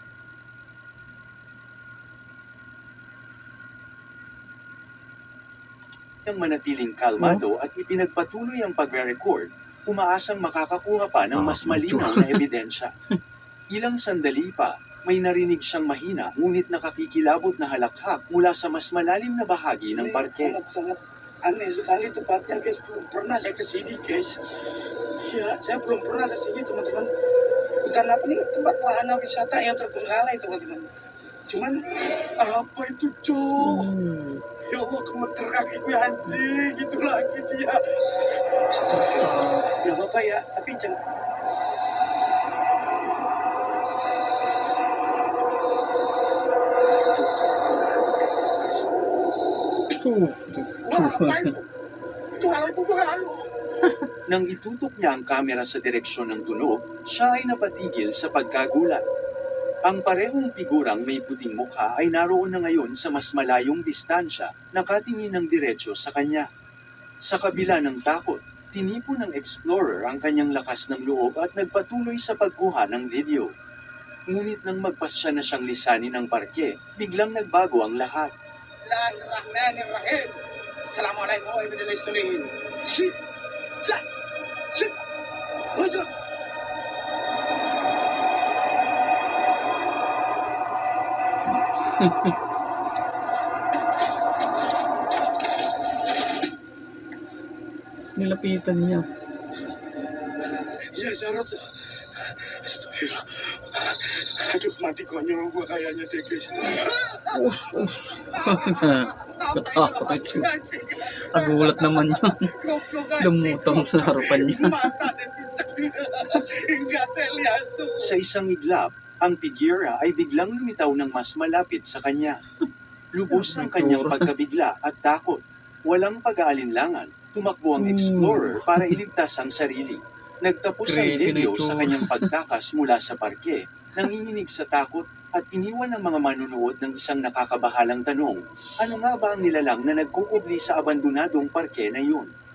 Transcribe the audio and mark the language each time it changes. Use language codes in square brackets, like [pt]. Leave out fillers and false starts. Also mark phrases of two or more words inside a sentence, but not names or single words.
[tl] niyang manatiling kalmado at ipinagpatuloy ang pagre-record, umaasang makakakuha pa ng mas malinaw na ebidensya. Ilang sandali pa, may narinig siyang mahina ngunit nakakikilabot na halakhak mula sa mas malalim na bahagi ng parke. [id] Sangat aneh sekali tempatnya guys, belum pernah saya kesini guys. Ya, saya belum pernah kesini teman-teman. Bukan apa nih tempat wahana wisata yang terbengkalai teman-teman. Cuman apa itu Cok? Hmm. [ar] يا الله [id] gemeter kakiku ya anjing, itu lagi dia. Astagfirullah. Ya Bapak ya, tapi jangan Wah, apa itu? Itu hal itu bukan. [tl] Nang itutok niya ang kamera sa direksyon ng tunog, siya ay napatigil sa pagkagulat. Ang parehong figurang may puting mukha ay naroon na ngayon sa mas malayong distansya, nakatingin ng diretsyo sa kanya. Sa kabila ng takot, tinipon ng explorer ang kanyang lakas ng loob at nagpatuloy sa pagkuha ng video. Ngunit nang magpasya na siyang lisanin ng parke, biglang nagbago ang lahat. [ar] بسم الله الرحمن الرحيم. السلام عليكم ورحمة الله وبركاته. Sit, sit, sit. Wajud. [tl] Nilapitan niya. [id] Ya Jarot. Astagfirullah. Aduh mati konyol gua kayaknya deh guys. [tl] Katakot ito. Nagulat naman yun. Lumutang sa harapan niya. [id] Mata dan cicak. Enggak terlihat tuh. [tl] Sa isang iglap, ang figura ay biglang lumitaw ng mas malapit sa kanya. Lubos ang kanyang pagkabigla at takot. Walang pag-aalinlangan, tumakbo ang explorer para iligtas ang sarili. Nagtapos ang Creepy na video itsura. sa kanyang pagtakas mula sa parke, nanginginig sa takot at iniwan ng mga manunood ng isang nakakabahalang tanong, ano nga ba ang nilalang na nagkuubli sa abandonadong parke na yun?